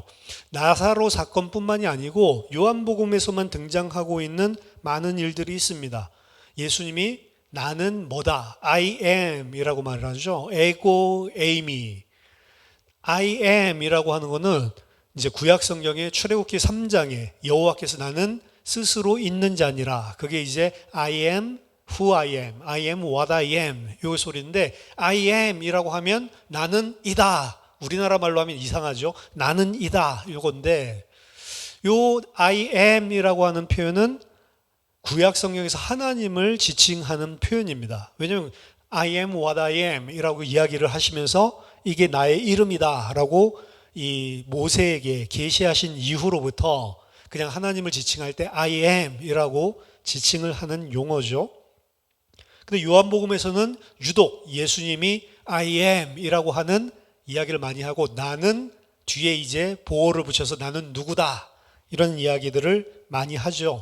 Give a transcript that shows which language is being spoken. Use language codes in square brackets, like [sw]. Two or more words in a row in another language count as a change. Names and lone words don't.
[ko] 나사로 사건뿐만이 아니고 요한복음에서만 등장하고 있는 많은 일들이 있습니다. 예수님이 나는 뭐다, [en] I am [ko] 이라고 말을 하죠. [el] ἐγώ εἰμι, [en] I am [ko] 이라고 하는 거는 이제 구약 성경의 출애굽기 3장에 여호와께서 나는 스스로 있는 자니라, 그게 이제 [en] I am who I am [ko] what I am 요 소리인데, [en] I am [ko] 이라고 하면 나는 이다, 우리나라 말로 하면 이상하죠. 나는 이다 요건데, 요 [en] I am [ko] 이라고 하는 표현은 구약 성경에서 하나님을 지칭하는 표현입니다. 왜냐하면 [en] I am what I am [ko] 이라고 이야기를 하시면서 이게 나의 이름이다 라고 이 모세에게 계시하신 이후로부터 그냥 하나님을 지칭할 때 [en] I am [ko] 이라고 지칭을 하는 용어죠. 근데 요한복음에서는 유독 예수님이 [en] I am [ko] 이라고 하는 이야기를 많이 하고, 나는 뒤에 이제 보호를 붙여서 나는 누구다 이런 이야기들을 많이 하죠.